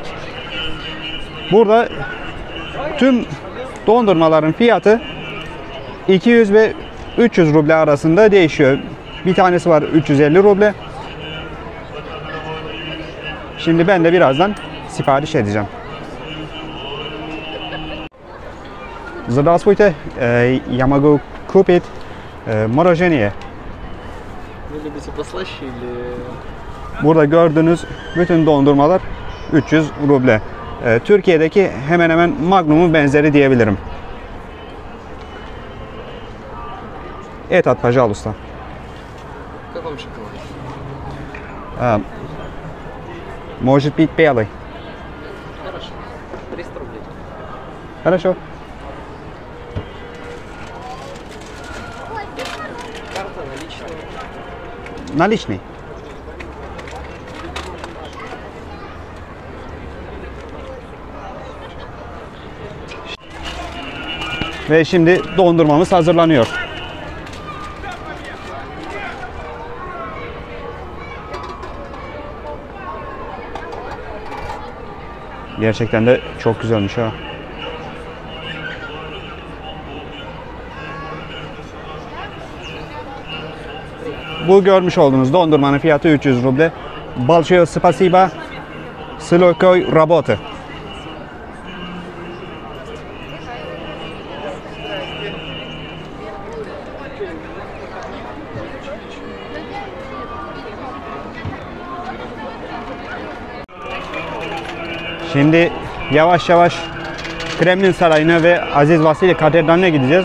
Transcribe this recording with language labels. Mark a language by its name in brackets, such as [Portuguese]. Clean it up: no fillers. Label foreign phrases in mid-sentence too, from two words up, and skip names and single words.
[Turkish] Burada tüm dondurmaların fiyatı 200 ve 300 ruble arasında değişiyor. Bir tanesi var 350 ruble. Şimdi ben de birazdan sipariş edeceğim. [Russian] Здравствуйте, я могу купить мороженое. Вы любите послаще или... [Turkish] Burada gördüğünüz bütün dondurmalar 300 ruble. Türkiye'deki hemen hemen Magnum'un benzeri diyebilirim. [Russian] Этот, пожалуйста. В каком шоколаде? Может быть, белый. Хорошо. 300 рублей. Хорошо. Карта наличная. Наличный. [Turkish] Ve şimdi dondurmamız hazırlanıyor. Gerçekten de çok güzelmiş ha. Bu görmüş olduğunuz dondurmanın fiyatı 300 ruble. [Russian] Большое спасибо. С легкой работы. [Turkish] Şimdi yavaş yavaş Kremlin Sarayı'na ve Aziz Vasili Katedrali'ne gideceğiz.